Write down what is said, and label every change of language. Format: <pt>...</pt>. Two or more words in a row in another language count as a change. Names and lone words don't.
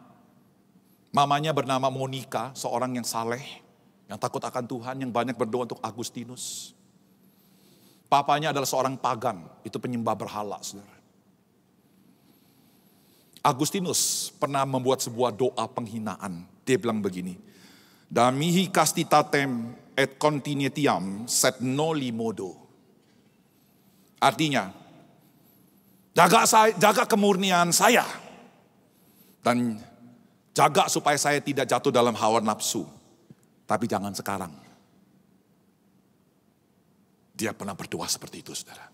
<id>Mamanya bernama Monica, seorang yang saleh, yang takut akan Tuhan, yang banyak berdoa untuk Agustinus. Papanya adalah seorang pagan, itu penyembah berhala, saudara. Agustinus pernah membuat sebuah doa penghinaan. Dia bilang begini,</id> <la>Damihi castitatem et continentiam sed noli modo.</la> <id>Artinya, jaga kemurnian saya. Dan jaga supaya saya tidak jatuh dalam hawa nafsu. Tapi jangan sekarang. Dia pernah berdoa seperti itu, saudara.</id>